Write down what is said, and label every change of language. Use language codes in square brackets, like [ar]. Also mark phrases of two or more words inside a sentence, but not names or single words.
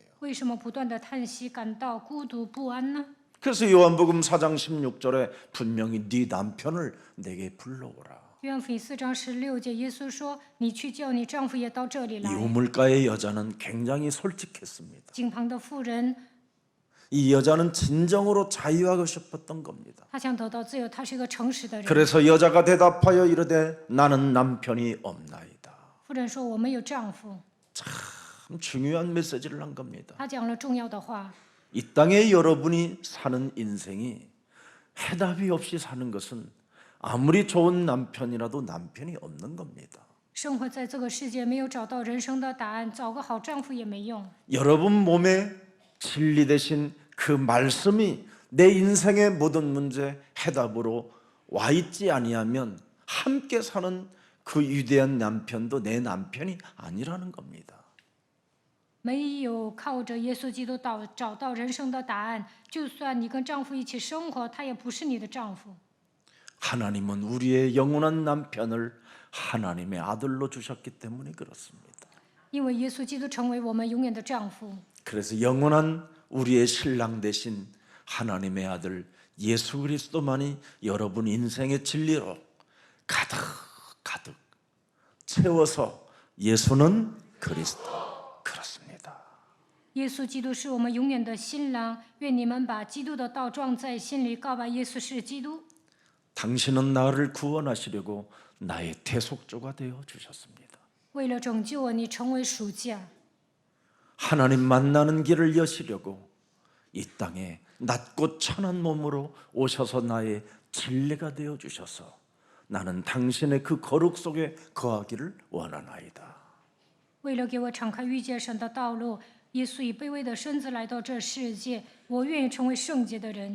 [zh] 为什么不断的叹息，感到孤独不安呢？ [ko] 그래서 요한복음 4장 16절에 분명히 네 남편을 내게 불러오라. [zh] 约翰福音4章16节，耶稣说：“你去叫你丈夫也到这里 [ko] 이 [zh] 来。 [ko] 우물가의 여자는 굉장히 솔직했습니다. ” [zh] 井旁的妇人， [ko] 이 여자는 진정으로 자유하고 싶었던 겁니다. [zh] 她想得到自由，她是一个诚实的人。 [ko] 그래서 여자가 대답하여 이르되 나는 남편이 없나이다. [zh] 妇人说：“我没有丈夫。 [ko] 참 중요한 메시지를 한 겁니다. ” [zh] 她讲了重要的话。 [ko] 이 땅에 여러분이 사는 인생이 해답이 없이 사는 것은 아무리 좋은 남편이라도 남편이 없는 겁니다. [zh] 生活在这个世界，没有找到人生的答案，找个好丈夫也没用。 [ko] 여러분 몸에 진리 되신 그 말씀이 내 인생의 모든 문제 해답으로 와 있지 아니하면 함께 사는 그 위대한 남편도 내 남편이 아니라는 겁니다. [zh] 没有靠着耶稣基督找到人生的答案，就算你跟丈夫一起生活，他也不是你的丈夫。 [ko] 하나님은 우리의 영원한 남편을 하나님의 아들로 주셨기 때문에 그렇습니다. [zh] 因为耶稣基督成为我们永远的丈夫， [ko] 그래서 영원한 우리의 신랑 되신 하나님의 아들 예수 그리스도만이 여러분 인생의 진리로 가득 채워서 예수는 그리스도 그렇습니다. [zh] 耶稣基督是我们永远的新郎。愿你们把基督的道装在心里，告白耶稣是基督。 [ko] 당신은 나를 구원하시려고 나의 대속조가 되어 주셨습니다. [zh] 为了拯救我，你成为赎价。 [ko] 하나님 만나는 길을 여시려고 이 땅에 낮고 천한 몸으로 오셔서 나의 진리가 되어 주셔서 나는 당신의 그 거룩 속에 거하기를 원하나이다. [zh] 为了给我敞开遇见神的道路，耶稣以卑微的身子来到这世界，我愿意成为圣洁的人。